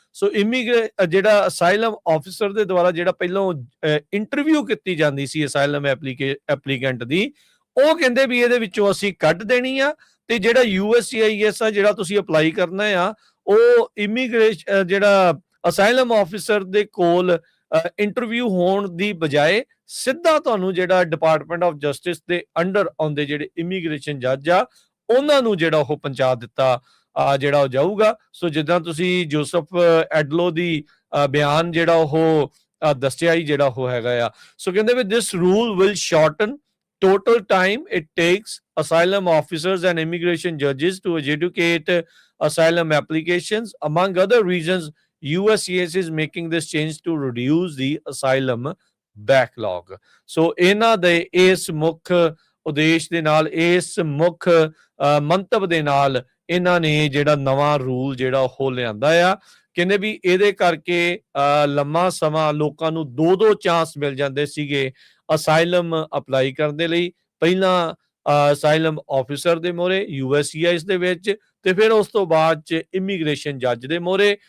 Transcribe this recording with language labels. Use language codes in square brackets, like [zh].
[pa] ਸੋ ਜਿਹੜਾ asylum officer ਦੇ ਦੁਆਰਾ ਜਿਹੜਾ ਪਹਿਲਾਂ ਇੰਟਰਵਿਊ ਕੀਤੀ ਜਾਂਦੀ ਸੀ ਅਸਾਈਲਮ ਐਪਲੀਕੈਂਟ ਦੀ, ਉਹ ਕਹਿੰਦੇ ਵੀ ਇਹਦੇ ਵਿੱਚੋਂ ਅਸੀਂ ਕੱਢ ਦੇਣੀ ਆ, ਤੇ ਜਿਹੜਾ USCIS ਆ ਜਿਹੜਾ ਤੁਸੀਂ ਅਪਲਾਈ ਕਰਨਾ ਆ, ਉਹ ਇਮੀਗ੍ਰੇਸ਼ਨ ਜਿਹੜਾ ਅਸਾਈਲਮ ਆਫਿਸਰ ਦੇ ਕੋਲ ਇੰਟਰਵਿਊ ਹੋਣ ਦੀ ਬਜਾਏ ਸਿੱਧਾ ਤੁਹਾਨੂੰ ਜਿਹੜਾ ਡਿਪਾਰਟਮੈਂਟ ਆਫ ਜਸਟਿਸ ਦੇ ਅੰਡਰ ਆਉਂਦੇ ਜਿਹੜੇ ਇਮੀਗ੍ਰੇਸ਼ਨ ਜੱਜ ਆ ਉਹਨਾਂ ਨੂੰ ਜਿਹੜਾ ਉਹ ਪਹੁੰਚਾ ਦਿੱਤਾ ਜਿਹੜਾ ਉਹ ਜਾਊਗਾ। ਸੋ ਜਿੱਦਾਂ ਤੁਸੀਂ ਜੋਸਫ ਐਡਲੋ ਦੀ ਬਿਆਨ ਜਿਹੜਾ ਉਹ ਦੱਸਿਆ ਹੀ ਜਿਹੜਾ ਉਹ ਹੈਗਾ ਆ। ਸੋ ਕਹਿੰਦੇ ਵੀ [en] This rule will shorten total time it takes asylum officers and immigration judges to adjudicate asylum applications. Among other reasons, USCIS is making this change to reduce the asylum backlog. [pa] So ਇਹਨਾਂ ਦੇ ਇਸ ਮੁੱਖ ਉਦੇਸ਼ ਦੇ ਨਾਲ, ਇਸ ਮੁੱਖ ਮੰਤਵ ਦੇ ਨਾਲ ਇਹਨਾਂ ਨੇ ਜਿਹੜਾ ਨਵਾਂ ਰੂਲ ਜਿਹੜਾ ਉਹ ਲਿਆਂਦਾ ਆ। ਕਹਿੰਦੇ ਵੀ ਇਹਦੇ ਕਰਕੇ ਲੰਮਾ ਸਮਾਂ ਲੋਕਾਂ ਨੂੰ ਦੋ ਚਾਂਸ ਮਿਲ ਜਾਂਦੇ ਸੀਗੇ ਅਸਾਈਲਮ ਅਪਲਾਈ ਕਰਨ ਦੇ ਲਈ, ਪਹਿਲਾਂ ਅਸਾਈਲਮ ਆਫਿਸਰ ਦੇ ਮੋਹਰੇ USCIS ਦੇ ਵਿੱਚ, ਤੇ ਫਿਰ ਉਸ ਤੋਂ ਬਾਅਦ ਚ ਇਮੀਗ੍ਰੇਸ਼ਨ ਜੱਜ ਦੇ ਮੋਹਰੇ।